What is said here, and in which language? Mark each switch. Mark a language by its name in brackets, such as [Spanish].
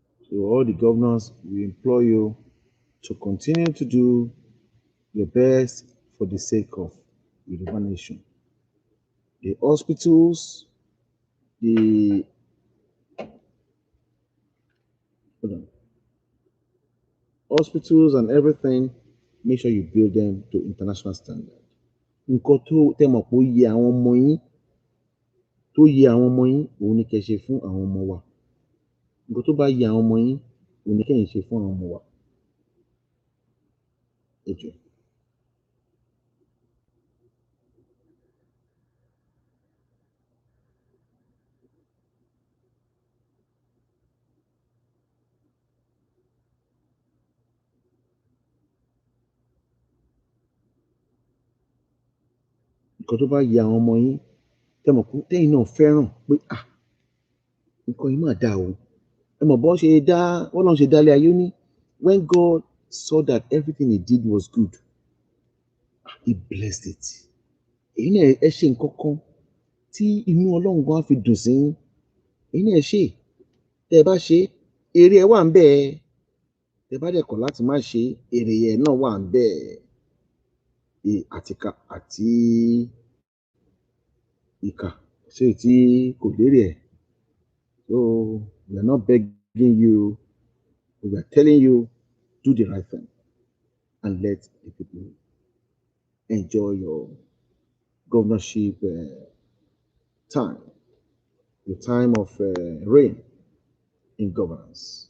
[English] So all the governors, we implore you to continue to do your best for the sake of the Yoruba nation. The hospitals, the hospitals and everything, make sure you build them to international standard. [Yoruba] Nǹkan tó tẹ́ mọ̀ pé ó yẹ àwọn ọmọ yín, tó yẹ àwọn ọmọ yín, òun ni kẹ́ ṣe fún àwọn ọmọ wa. Nǹkan tó bá yẹ àwọn ọmọ yín, òun ni kẹ́yìn ṣe fún àwọn ọmọ wa. Ẹ jọ̀ọ́. Nǹkan tó bá yẹ àwọn ọmọ yín, tẹ́ mọ̀ pé tẹ́yìn náà fẹ́ràn pé nǹkan yìí mà dáa o. Ẹ mọ̀ bọ́n ṣe dá bọ́lọ́run ṣe dálé ayé, ó ní [English] when God saw that everything he did was good, he blessed it. [Yoruba] Èyí náà ẹ ṣe nǹkan kan tí inú Ọlọ́run gan á fi dùn sí yín. Èyí náà ẹ ṣé. Tẹ́ ẹ bá ṣe é, èrè ẹ̀ wà ńbẹ̀. Tẹ́ ẹ bá dẹ̀ kọ̀ láti má ṣe é, èrè ẹ̀ náà wà ńbẹ̀. Àtìkà àti ìkà kò séyìí tí kò lérè ẹ̀. [English] So we are not begging you, we are telling you, do the right thing and let the people enjoy your governorship time, your time of reign in governance.